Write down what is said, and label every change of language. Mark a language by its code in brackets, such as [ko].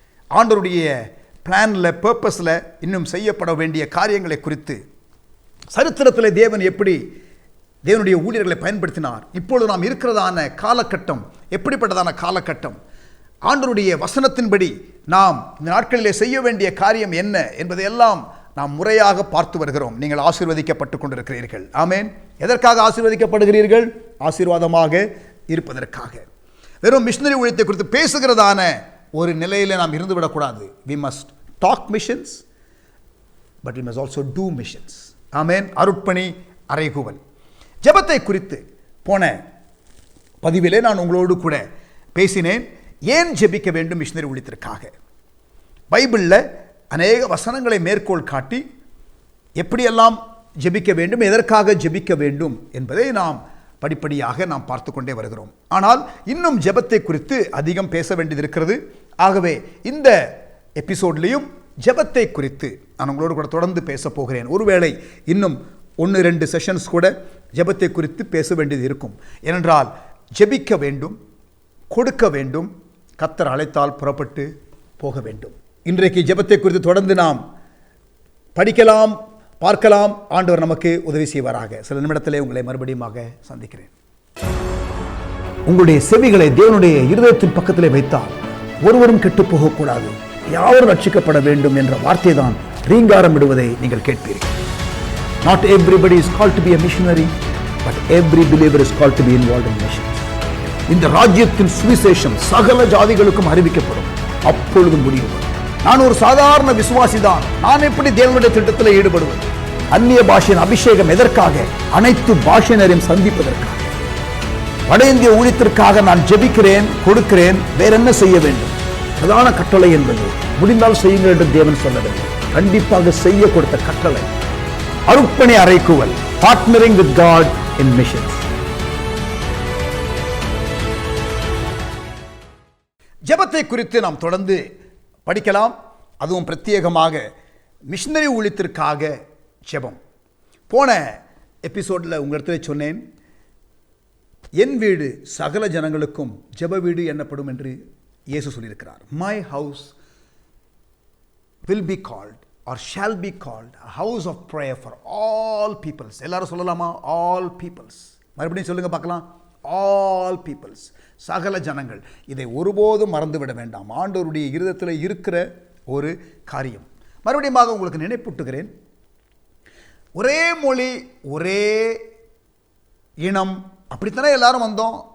[ta] ஆண்டவருடைய பிளானில், பர்பஸில் இன்னும் செய்யப்பட வேண்டிய காரியங்களை குறித்து, சரித்திரத்தில் தேவன் எப்படி தேவனுடைய ஊழியர்களை பயன்படுத்தினார், இப்பொழுது நாம் இருக்கிறதான காலகட்டம் எப்படிப்பட்டதான காலகட்டம், ஆண்டவருடைய வசனத்தின்படி நாம் இந்த நாட்களிலே செய்ய வேண்டிய காரியம் என்ன என்பதையெல்லாம் நாம் முறையாக பார்த்து வருகிறோம். நீங்கள் ஆசீர்வதிக்கப்பட்டு கொண்டிருக்கிறீர்கள். ஆமேன். எதற்காக ஆசீர்வதிக்கப்படுகிறீர்கள்? ஆசீர்வாதமாக இருப்பதற்காக. வெறும் மிஷனரி ஊழியத்தை குறித்து பேசுகிறதான ஒரு நிலையில் நாம் இருந்துவிடக்கூடாது. [en] we must talk missions, but we must also do missions. [ta] ஆமேன். அருட்பணி அறைகூவல் ஜெபத்தை குறித்து போன பதிவிலே நான் உங்களோடு கூட பேசினேன். ஏன் ஜெபிக்க வேண்டும் மிஷனரி ஊழியத்திற்காக? பைபிளில் அநேக வசனங்களை மேற்கோள் காட்டி எப்படியெல்லாம் ஜெபிக்க வேண்டும், எதற்காக ஜெபிக்க வேண்டும் என்பதை நாம் படிப்படியாக நாம் பார்த்து கொண்டே வருகிறோம். ஆனால் இன்னும் ஜெபத்தை குறித்து அதிகம் பேச வேண்டியது இருக்கிறது. ஆகவே இந்த எபிசோட்லையும் ஜெபத்தை குறித்து நான் உங்களோடு கூட தொடர்ந்து பேச போகிறேன். ஒருவேளை இன்னும் 1-2 செஷன்ஸ் கூட ஜெபத்தை குறித்து பேச வேண்டியது இருக்கும். ஏனென்றால் ஜெபிக்க வேண்டும், கொடுக்க வேண்டும், கர்த்தர் அழைத்தால் புறப்பட்டு போக வேண்டும். இன்றைக்கு ஜெபத்தை குறித்து தொடர்ந்து நாம் படிக்கலாம், பார்க்கலாம். ஆண்டவர் நமக்கு உதவி செய்வாராக. சில நிமிடத்திலே உங்களை மறுபடியும் சந்திக்கிறேன். உங்களுடைய செவிகளை தேவனுடைய இருதயத்தின் பக்கத்திலே வைத்தால் ஒருவரும் கெட்டு போகக்கூடாது, யாவரும் ரட்சிக்கப்பட வேண்டும் என்ற வார்த்தை தான் ரீங்காரம் இடுவதை நீங்கள் கேட்பீர்கள். [en] Not everybody is called to be a missionary, but every believer is called to be involved in missions. [ta] இந்த ராஜ்யத்தின் சுவிசேஷம் சகல ஜாதிகளுக்கும் அறிவிக்கப்படும். அப்பொழுது முடிவு. நான் ஒரு சாதாரண விசுவாசி தான், நான் எப்படி தேவனுடைய திட்டத்தில் ஈடுபடுவது? அந்நிய பாஷையின் அபிஷேகம் எதற்காக? அனைத்து பாஷையினரையும் சந்திப்பதற்காக. வட இந்திய ஊழியத்திற்காக நான் ஜெபிக்கிறேன், கொடுக்கிறேன். வேற என்ன செய்ய வேண்டும்? பிரதான கட்டளை என்பது முடிந்தால் செய்யுங்கள் என்று தேவன் சொல்லவில்லை. கண்டிப்பாக செய்ய கொடுத்த கட்டளை அருட்பணி அறைகூவல், [en] Partnering with God in missions. [ta] ஜெபத்தை குறித்து நாம் தொடர்ந்து படிக்கலாம். அதுவும் பிரத்யேகமாக மிஷனரி ஊழியத்திற்காக ஜெபம். போன எபிசோடில் உங்களிடத்துல சொன்னேன், என் வீடு சகல ஜனங்களுக்கும் ஜெப வீடு என்னப்படும் என்று இயேசு சொல்லியிருக்கிறார். [en] My house will be called or shall be called a house of prayer for all peoples. [ta] எல்லாரும் சொல்லலாமா? [en] all peoples. [ta] மறுபடியும் சொல்லுங்க பார்க்கலாம். [en] all peoples, [ta] சகல ஜனங்கள். இதை ஒருபோதும் மறந்துவிட வேண்டாம். ஆண்டவருடைய இருதயத்தில் இருக்கிற ஒரு காரியம். மறுபடியும் உங்களுக்கு நினைப்பூட்டுகிறேன். ஒரே மொழி, ஒரே இனம், அப்படித்தானே எல்லாரும் வந்தோம்.